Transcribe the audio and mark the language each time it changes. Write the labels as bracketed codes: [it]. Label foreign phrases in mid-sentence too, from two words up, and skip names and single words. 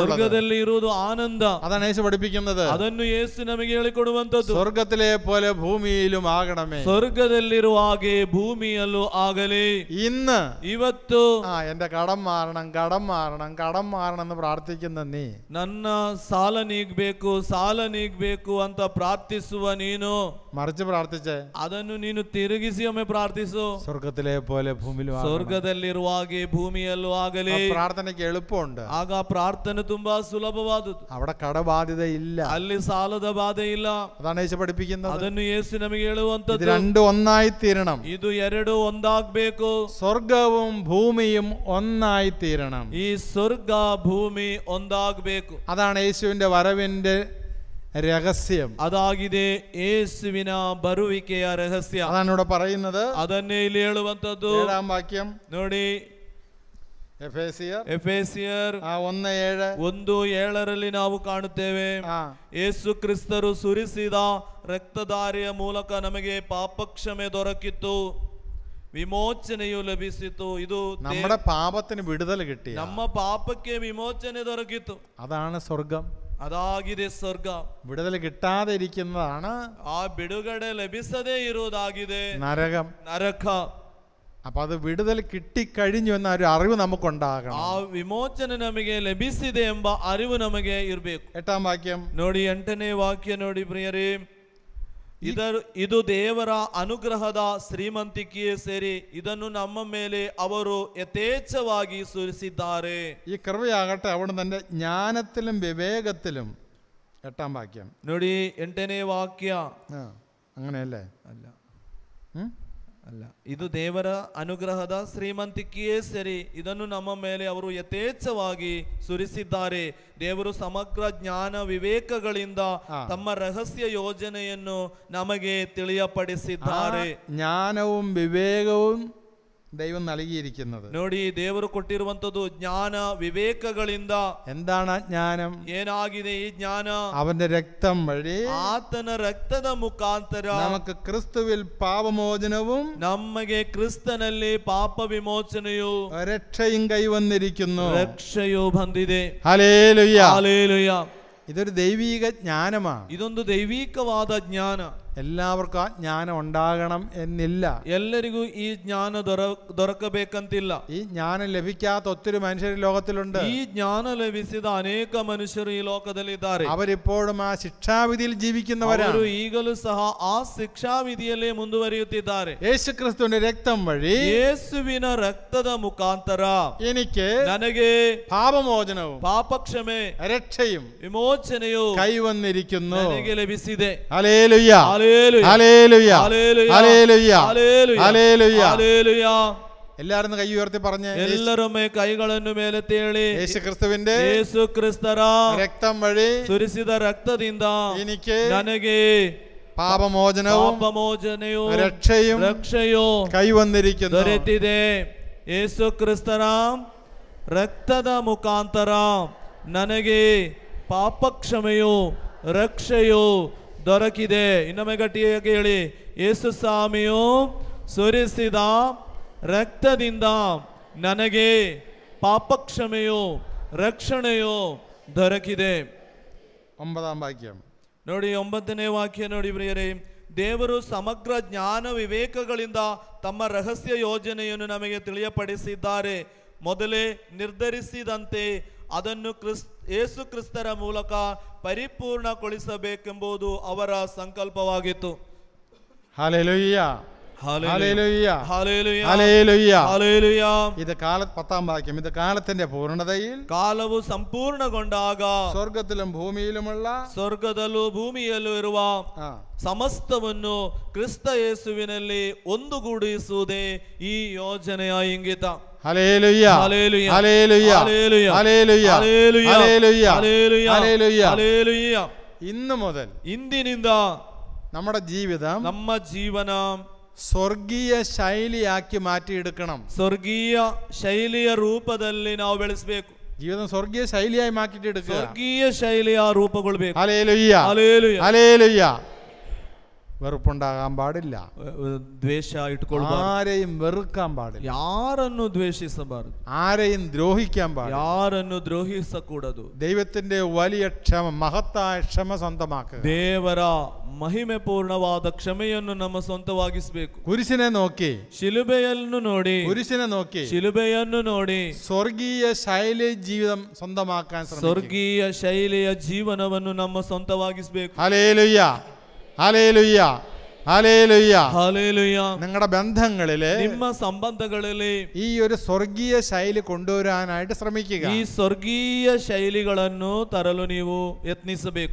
[kn] ಸ್ವರ್ಗದಲ್ಲಿ ಇರುವುದು ಆನಂದ. [ml] അതാണ് യേശു പഠിപ്പിക്കുന്നത്. [kn] ಅದನ್ನು ಯೇಸು ನಮಗೆ ಹೇಳಿಕೊಡುವಂತದ್ದು. [ml] സ്വർഗത്തിലെ പോലെ ഭൂമിയിലും ആകണമേ. [kn] ಸ್ವರ್ಗದಲ್ಲಿರುವ ಹಾಗೆ ಭೂಮಿಯಲ್ಲೂ ಆಗಲಿ. [ml] ഇന്ന് [kn] ಇವತ್ತು [ml] എന്റെ കടം മാറണം, കടം മാറണം, കടം മാറണം എന്ന് പ്രാർത്ഥിക്കുന്ന നീ, [kn] ನನ್ನ ಸಾಲ ನೀಗಬೇಕು, ಸಾಲ ನೀಗಬೇಕು ಅಂತ ಪ್ರಾರ್ಥಿಸುವ ನೀನು, [ml] മറിച്ച് പ്രാർത്ഥിച്ചേ, [kn] ಅದನ್ನು ನೀನು ತಿರುಗಿಸಿ ಒಮ್ಮೆ ಪ್ರಾರ್ಥಿಸು. [ml] സ്വർഗത്തിലെ പോലെ ഭൂമിയിലും [kn] ಸ್ವರ್ಗದಲ್ಲಿರುವ ಹಾಗೆ ಭೂಮಿಯಲ್ಲೂ ಆಗಲಿ. [ml] പ്രാർത്ഥനയ്ക്ക് എളുപ്പമുണ്ട്. [kn] ಆಗ ಪ್ರಾರ್ಥನೆ ತುಂಬಾ ಸುಲಭವಾದದ್ದು. [ml] അവിടെ കടബാധ്യത ഇല്ല, [kn] ಅಲ್ಲಿ ಸಾಲದ ಬಾಧೆ ಇಲ್ಲ. [ml] അതാണ് യേശു പഠിപ്പിക്കുന്നത്. [kn] ಅದನ್ನು ಯೇಸು ನಮಗೆ ಹೇಳುವಂತದ್ದು. [ml] രണ്ടും ഒന്നായി തീരണം. [kn] ಇದು ಎರಡು ಒಂದಾಗಬೇಕು. [ml] സ്വർഗവും ഭൂമിയും ഒന്നായി തീരണം. [kn] ಈ ಸ್ವರ್ಗ ಭೂಮಿ ಒಂದಾಗಬೇಕು. [ml] അതാണ് യേശുവിന്റെ വരവിന്റെ രഹസ്യം. [kn] ಅದಾಗಿದೆ ಯೇಸುವಿನ ಬರುವಿಕೆಯ ರಹಸ್ಯ. [ml] അതാണ് ഇവിടെ പറയുന്നത്. [kn] ಅದನ್ನೇ ಇಲ್ಲಿ ಹೇಳುವಂತದ್ದು. [ml] 7-ാം വാക്യം [kn] ನೋಡಿ, [ml] എഫേസ്യർ [kn] ಎಫೆಸಿಯರ್ 1:7 ನಾವು ಕಾಣುತ್ತೇವೆ. ಯೇಸು ಕ್ರಿಸ್ತರು ಸುರಿಸಿದ ರಕ್ತಧಾರೆಯ ಮೂಲಕ ನಮಗೆ ಪಾಪಕ್ಷಮೆ ದೊರಕಿತ್ತು, ವಿಮೋಚನೆಯು ಲಭಿಸಿತು. ಇದು [ml] നമ്മുടെ പാപത്തിന് വിടുതൽ കിട്ടി. [kn] ನಮ್ಮ ಪಾಪಕ್ಕೆ ವಿಮೋಚನೆ ದೊರಕಿತು. [ml] അതാണ് സ്വർഗം. [kn] ಅದಾಗಿದೆ ಸ್ವರ್ಗ. [ml] വിടുതൽ കിട്ടാതെ ഇരിക്കുന്നതാണ് [kn] ಆ ಬಿಡುಗಡೆ ಲಭಿಸದೇ ಇರುವುದಾಗಿದೆ [ml] നരക. അപ്പൊ അത് വിടുതൽ കിട്ടിക്കഴിഞ്ഞു എന്ന ഒരു അറിവ് നമുക്കുണ്ടാകണം. [kn] ಆ ವಿಮೋಚನೆ ನಮಗೆ ಲಭಿಸಿದೆ ಎಂಬ ಅರಿವು ನಮಗೆ ಇರಬೇಕು. [ml] 8-ാം വാക്യം [kn] ನೋಡಿ, 8ನೇ ವಾಕ್ಯ ನೋಡಿ ಪ್ರಿಯರೇ. ಇದು ದೇವರ ಅನುಗ್ರಹದ ಶ್ರೀಮಂತಿಕೆಯೇ ಸೇರಿ ಇದನ್ನು ನಮ್ಮ ಮೇಲೆ ಅವರು ಯಥೇಚ್ಛವಾಗಿ ಸುರಿಸಿದ್ದಾರೆ. [ml] ഈ കൃപയാകട്ടെ അവിടെ തന്റെ ജ്ഞാനത്തിലും വിവേകത്തിലും. 8-ാം വാക്യം [kn] ನೋಡಿ, 8ನೇ ವಾಕ್ಯ. [ml] അങ്ങനെയല്ലേ? [kn] ಅಲ್ಲ, ಇದು ದೇವರ ಅನುಗ್ರಹದ ಶ್ರೀಮಂತಿಕೆಯೇ ಸರಿ, ಇದನ್ನು ನಮ್ಮ ಮೇಲೆ ಅವರು ಯಥೇಚ್ಛವಾಗಿ ಸುರಿಸಿದ್ದಾರೆ. ದೇವರು ಸಮಗ್ರ ಜ್ಞಾನ ವಿವೇಕಗಳಿಂದ ತಮ್ಮ ರಹಸ್ಯ ಯೋಜನೆಯನ್ನು ನಮಗೆ ತಿಳಿಯಪಡಿಸಿದ್ದಾರೆ. [ml] ജ്ഞാനവും വിവേകവും ദൈവം നൽകിയിരിക്കുന്നത്. [kn] ನೋಡಿ, ದೇವರು ಕೊಟ್ಟಿರುವಂತದ್ದು ಜ್ಞಾನ ವಿವೇಕಗಳಿಂದ. [ml] എന്താണ് ജ്ഞാനം? [kn] ಏನಾಗಿದೆ ಈ ಜ್ಞಾನ? [ml] അവന്റെ രക്തം വഴി, [kn] ಆತನ ರಕ್ತದ ಮುಖಾಂತರ [ml] നമുക്ക് ക്രിസ്തുവിൽ പാപമോചനവും [kn] ನಮಗೆ ಕ್ರಿಸ್ತನಲ್ಲಿ ಪಾಪ ವಿಮೋಚನೆಯು [ml] രക്ഷയും കൈവന്നിരിക്കുന്നു. [kn] ರಕ್ಷೆಯು ಬಂದಿದೆ. [ml] ഹല്ലേലൂയ, ഹല്ലേലൂയ. ഇതൊരു ദൈവീക ജ്ഞാനമാണ്. [kn] ಇದೊಂದು ದೈವಿಕವಾದ ಜ್ಞಾನ. [ml] എല്ലാവർക്കും ആ ജ്ഞാനം ഉണ്ടാകണം എന്നില്ല. [kn] ಎಲ್ಲರಿಗೂ ಈ ಜ್ಞಾನ ದೊರಕಬೇಕಂತಿಲ್ಲ. [ml] ഈ ജ്ഞാനം ലഭിക്കാത്ത ഒത്തിരി മനുഷ്യർ ലോകത്തിലുണ്ട്. [kn] ಈ ಜ್ಞಾನ ಲಭಿಸಿದ ಅನೇಕ ಮನುಷ್ಯರು ಈ ಲೋಕದಲ್ಲಿದ್ದಾರೆ. [ml] അവരിപ്പോഴും ആ ശിക്ഷാവിധിയിൽ ജീവിക്കുന്നവരാണ്. [kn] ಅವರು ಈಗಲೂ ಸಹ ಆ ಶಿಕ್ಷಾವಿಧಿಯಲ್ಲೇ ಮುಂದುವರಿಯುತ್ತಿದ್ದಾರೆ. [ml] യേശുക്രിസ്തുവിന്റെ രക്തം വഴി, [kn] ಯೇಸುವಿನ ರಕ್ತದ ಮುಖಾಂತರ [ml] എനിക്ക് [kn] ನನಗೆ [ml] പാപമോചനവും [kn] ಪಾಪಕ್ಷಮೆ [ml] രക്ഷയും [kn] ವಿಮೋಚನೆಯು [ml] കൈവന്നിരിക്കുന്നു. [kn] ನನಗೆ ಲಭಿಸಿದೆ. [ml] ഹല്ലേലൂയ, ഹല്ലേലൂയ, ഹല്ലേലൂയ, ഹല്ലേലൂയ, ഹല്ലേലൂയ, ഹല്ലേലൂയ, ഹല്ലേലൂയ. ഹല്ലേലൂയ. എല്ലാവരും കൈ ഉയർത്തി പറഞ്ഞേ, [kn] ಎಲ್ಲರೊಮ್ಮೆ ಕೈಗಳನ್ನು ಮೇಲೆತ್ತಿ ಹೇಳಿ, [ml] യേശുക്രിസ്തുവിന്റെ [kn] ಯೇಸು ಕ್ರಿಸ್ತರ [ml] രക്തം വഴി [kn] ಸುರಿಸಿದ ರಕ್ತದಿಂದ [ml] എനിക്ക് [kn] ನನಗೆ [ml] പാപമോചനവും [kn] ಪಾಪಮೋಚನೆಯು [ml] രക്ഷയും കൈവന്നിരിക്കുന്നു. [kn] ದೊರೆತಿದೆ. ಯೇಸು ಕ್ರಿಸ್ತರ ರಕ್ತದ ಮುಖಾಂತರ ನನಗೆ ಪಾಪಕ್ಷಮೆಯು ರಕ್ಷೆಯು ದೊರಕಿದೆ. ಇನ್ನೊಮ್ಮೆ ಗಟ್ಟಿಯಾಗಿ ಹೇಳಿ, ಯೇಸು ಸ್ವಾಮಿಯು ಸುರಿಸಿದ ರಕ್ತದಿಂದ ನನಗೆ ಪಾಪಕ್ಷಮೆಯು ರಕ್ಷಣೆಯು ದೊರಕಿದೆ. [ml] 9-ാം വാക്യം [kn] ನೋಡಿ, 9ನೇ ವಾಕ್ಯ ನೋಡಿ ಪ್ರಿಯರೇ. ದೇವರು ಸಮಗ್ರ ಜ್ಞಾನ ವಿವೇಕಗಳಿಂದ ತಮ್ಮ ರಹಸ್ಯ ಯೋಜನೆಯನ್ನು ನಮಗೆ ತಿಳಿಯಪಡಿಸಿದ್ದಾರೆ. ಮೊದಲೇ ನಿರ್ಧರಿಸಿದಂತೆ ಅದನ್ನು ಯೇಸು ಕ್ರಿಸ್ತರ ಮೂಲಕ ಪರಿಪೂರ್ಣಗೊಳಿಸಬೇಕೆಂಬುದು ಅವರ ಸಂಕಲ್ಪವಾಗಿತ್ತು. [ml] ഹല്ലേലൂയ ഹല്ലേലൂയ ഹല്ലേലൂയ ഹല്ലേലൂയ ഹല്ലേലൂയ. ഇത് 10-ാം വാക്യം, ഇത് കാലത്തിന്റെ പൂർണ്ണതയിൽ [kn] ಕಾಲವು ಸಂಪೂರ್ಣಗೊಂಡಾಗ [ml] സ്വർഗത്തിലും ഭൂമിയിലുമുള്ള [kn] ಸ್ವರ್ಗದಲ್ಲೂ ಭೂಮಿಯಲ್ಲೂ ಇರುವ ಸಮಸ್ತವನ್ನು ಕ್ರಿಸ್ತ ಯೇಸುವಿನಲ್ಲಿ ಒಂದುಗೂಡಿಸುವುದೇ ಈ ಯೋಜನೆಯ ಇಂಗಿತ. [ml] ഹല്ലേലൂയ ഹല്ലേലൂയ ഹല്ലേലൂയ ഹല്ലേലൂയ ഹല്ലേലൂയ ഹല്ലേലൂയ ഹല്ലേലൂയ ഹല്ലേലൂയ ഹല്ലേലൂയ. ഹല്ലേലൂയ. ഇന്നു മുതൽ [kn] ಇಂದಿನಿಂದ [ml] നമ്മുടെ ജീവിതം [kn] ನಮ್ಮ ಜೀವನ [ml] സ്വർഗീയ ശൈലിയാക്കി മാറ്റിയെടുക്കണം. [kn] ಸ್ವರ್ಗೀಯ ಶೈಲಿಯ ರೂಪದಲ್ಲಿ ನಾವು ಬೆಳೆಸಬೇಕು. [ml] ജീവിതം സ്വർഗീയ ശൈലിയായി മാറ്റിയെടുക്കുക. [kn] ಸ್ವರ್ಗೀಯ ಶೈಲಿಯ ರೂಪಗೊಳ್ಳಬೇಕು. [ml] ഹല്ലേലൂയ ഹല്ലേലൂയ ഹല്ലേലൂയ. വെറുപ്പുണ്ടാകാൻ പാടില്ല. [kn] ದ್ವೇಷ ಇಟ್ಟುಕೊಳ್ಳಬಾರದು. [ml] ആരെയും വെറുക്കാൻ പാടില്ല. [kn] ಯಾರನ್ನು ದ್ವೇಷಿಸಬಾರದು. [ml] ആരെയും ദ്രോഹിക്കാൻ പാടില്ല. [kn] ಯಾರನ್ನು ದ್ರೋಹಿಸಕೂಡದು. [ml] ദൈവത്തിന്റെ വലിയ ക്ഷമ, മഹത്തായ ക്ഷമ സ്വന്തമാക്കുക. [kn] ದೇವರ ಮಹಿಮೆ ಪೂರ್ಣವಾದ ಕ್ಷಮೆಯನ್ನು ನಮ್ಮ ಸ್ವಂತವಾಗಿಸಬೇಕು. [ml] കുരിശിനെ നോക്കി, [kn] ಶಿಲುಬೆಯನ್ನು ನೋಡಿ, [ml] കുരിശിനെ നോക്കി [kn] ಶಿಲುಬೆಯನ್ನು ನೋಡಿ [ml] സ്വർഗീയ ശൈലി ജീവിതം സ്വന്തമാക്കാൻ ശ്രമിക്കുക. [kn] ಸ್ವರ್ಗೀಯ ಶೈಲಿಯ ಜೀವನವನ್ನು ನಮ್ಮ ಸ್ವಂತವಾಗಿಸಬೇಕು. [ml] ഹല്ലേലൂയ ഹല്ലേലൂയ ഹല്ലേലൂയ. ഹല്ലേലൂയ. നിങ്ങളുടെ ബന്ധങ്ങളില്, [kn] ನಿಮ್ಮ ಸಂಬಂಧಗಳಲ್ಲಿ [ml] ഈ ഒരു സ്വർഗീയ ശൈലി കൊണ്ടുവരാനായിട്ട് ശ്രമിക്കുക. [kn] ಈ ಸ್ವರ್ಗೀಯ ಶೈಲಿಗಳನ್ನು ತರಲು ನೀವು ಯತ್ನಿಸಬೇಕು.